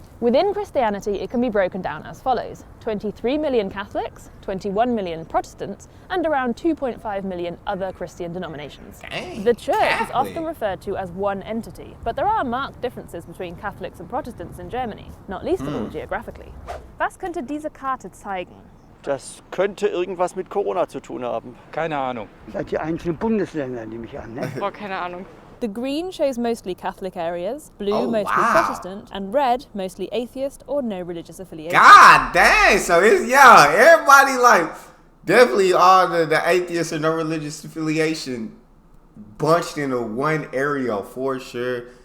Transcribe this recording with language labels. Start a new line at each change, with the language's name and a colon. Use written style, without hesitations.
English: Within Christianity, it can be broken down as follows: 23 million Catholics, 21 million Protestants, and around 2.5 million other Christian denominations. Dang, the church Catholic is often referred to as one entity, but there are marked differences between Catholics and Protestants in Germany, not least of all geographically.
German: Was könnte diese Karte zeigen? Das könnte irgendwas mit Corona zu tun haben. Keine Ahnung. Seid die einzelnen Bundesländer, nehme ich an, ne? Boah, keine Ahnung.
English: The green shows mostly Catholic areas, blue mostly Protestant, and red mostly atheist or no religious affiliation. God dang! So it's everybody like definitely all the atheists or no religious affiliation bunched into one area for sure.